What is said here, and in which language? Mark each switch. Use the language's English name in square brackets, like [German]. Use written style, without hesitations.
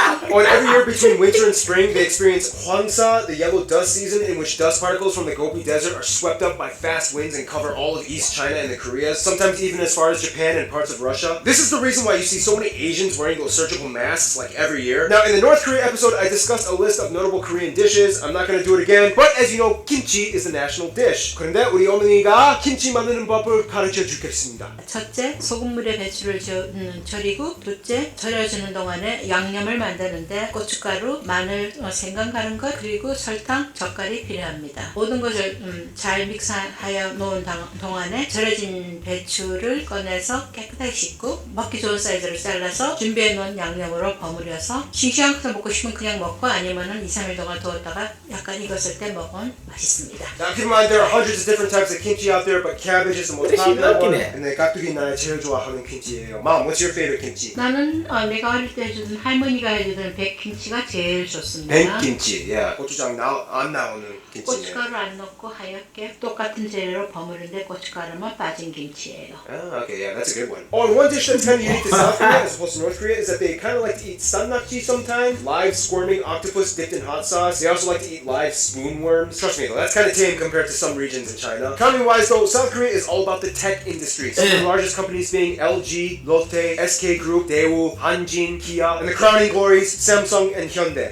[English] On every year between winter and spring, they experience Hwangsa, the yellow dust season, in which dust particles from the Gobi Desert are swept up by fast winds and cover all of East China and the Koreas, sometimes even as far as Japan and parts of Russia. This is the reason why you see so many Asians wearing those surgical masks like every year. Now, in the North Korea episode, I discussed a list of notable Korean dishes. I'm not going to do it again, but as you know, kimchi is the national dish. [Korean] 그런데 우리 어머니가 김치 만드는 법을 가르쳐 주겠습니다. 첫째, 소금물에 배추를 절이고 둘째, 절여주는 동안에 양념을 만드는데 고춧가루, 마늘, 생강 가는 것, 그리고 설탕, 젓갈이 필요합니다. 모든 것을 잘 믹스하여 놓은 동안에 절여진 배추를 꺼내서 깨끗하게 씻고 먹기 좋은 사이즈로 잘라서 준비해 놓은 양념으로 버무려서 싱싱한 거 먹고 싶으면 그냥 먹고 아니면은 2-3일 동안 두었다가 약간 익었을 때 먹으면 맛있습니다. [English] Now keep in mind there are hundreds of different types of kimchi out there, but cabbage is the most popular one. [Korean] 근데 깍두기 나의 제일 좋아하는 김치예요. [English] Mom, what's your favorite kimchi? [Korean] 나는 내가 어릴 때 해주던 할머니가 해주던 백김치가 제일 좋습니다. 백김치, yeah. 고추장 안 나오는 김치예요. 고춧가루 안 넣고 하얗게 똑같은 재료로 버무리는데 고춧가루만 빠진 김치예요. [English] Ah, okay, yeah, that's a good one. Oh, and one dish that's kind of unique to South Korea as opposed to North Korea is that they kind of like to eat sannakji sometimes, live squirming octopus dipped in hot sauce. They also like to eat live spoon worms. Trust me though, that's kind of tame compared to some regions in China. Economy-wise though, South Korea is all about the tech industry. Some of the largest companies being LG, Lotte, SK Group, Daewoo, Hanjin, Kia, and the crowning glories, Samsung and Hyundai.